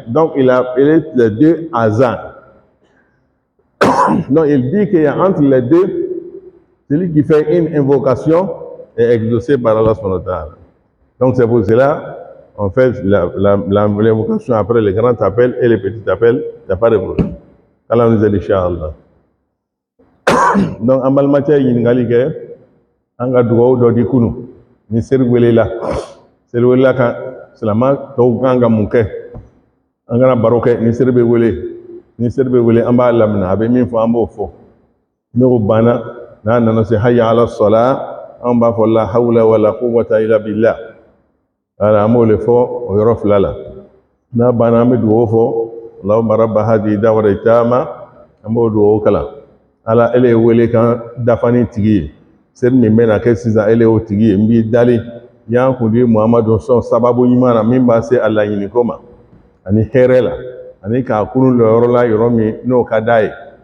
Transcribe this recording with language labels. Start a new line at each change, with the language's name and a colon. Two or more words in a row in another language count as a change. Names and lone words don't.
French: Donc, il a appelé les deux azan. Donc, il dit qu'il y a entre les deux, celui qui fait une invocation est exaucé par Allah
Arabic: سبحانه وتعالى.
French: Donc, c'est pour cela on fait l'invocation après le grand appel et le petit appel, il n'y a pas de problème. Allah nous aide, Inch'Allah. Donc, en matière de
Bambara: an ka dugawu dɔ di kunu ni seri welela seri welela kan silama tɔw kan ka mun kɛ an kana baro kɛ ni seri bɛ wele an b'a lamina a bɛ min fɔ an b'o fɔ n'o banna n'a nana se
Arabic: حي على الصلاة
Bambara: an b'a fɔ
Arabic: لا حول ولا قوة إلا
Bambara: billah voilà an b'o le fɔ o yɔrɔ fila la n'a banna an bɛ dugawu fɔ
Arabic: اللهم رب هذه الدعوة التامة
Bambara: an b'o dugawu kalan ala ele ye wele kan dafa ni tigi ye seri min bɛ na kɛ sisan ele y'o tigi ye n b'i dali y'an kundi Muhamadu sɔn sababu ɲuman na min b'a se a laɲiniko ma ani hɛrɛ la ani k'a kunu lɔ yɔrɔ la yɔrɔ min n'o ka d'a ye